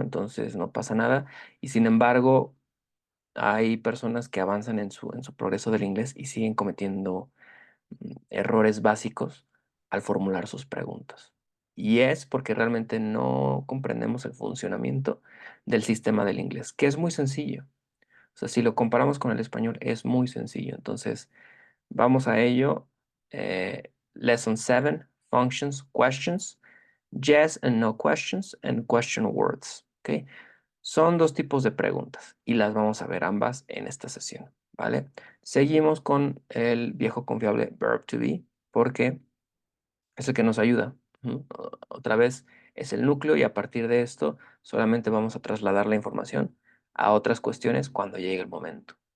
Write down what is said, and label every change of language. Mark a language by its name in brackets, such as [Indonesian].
[Spanish] Entonces no pasa nada. Y sin embargo, hay personas que avanzan en su progreso del inglés y siguen cometiendo errores básicos al formular sus preguntas. Y es porque realmente no comprendemos el funcionamiento del sistema del inglés, que es muy sencillo. O sea, si lo comparamos con el español, es muy sencillo. Entonces, vamos a ello. [English] Lesson 7, Functions, Questions, Yes and No questions, and Question words. [Spanish] ¿Ok? Son dos tipos de preguntas y las vamos a ver ambas en esta sesión, ¿vale? Seguimos con el viejo confiable verb to be porque es el que nos ayuda. Otra vez es el núcleo y a partir de esto solamente vamos a trasladar la información a otras cuestiones cuando llegue el momento.